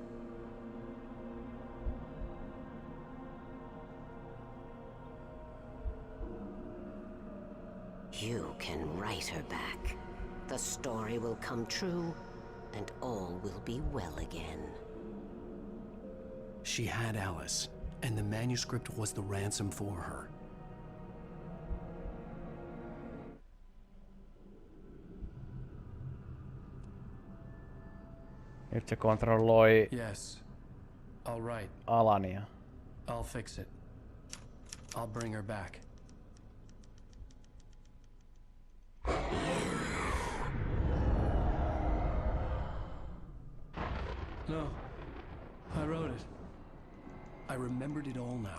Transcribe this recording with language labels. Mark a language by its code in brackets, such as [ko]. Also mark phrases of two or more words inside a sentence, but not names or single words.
[en] You can write her back. The story will come true, and all will be well again. She had Alice, and the manuscript was the ransom for her. [fi] Nyt se kontrolloi [en] Yes. All right. [fi] Alania. [en] I'll fix it. I'll bring her back. No. I wrote it. I remembered it all now.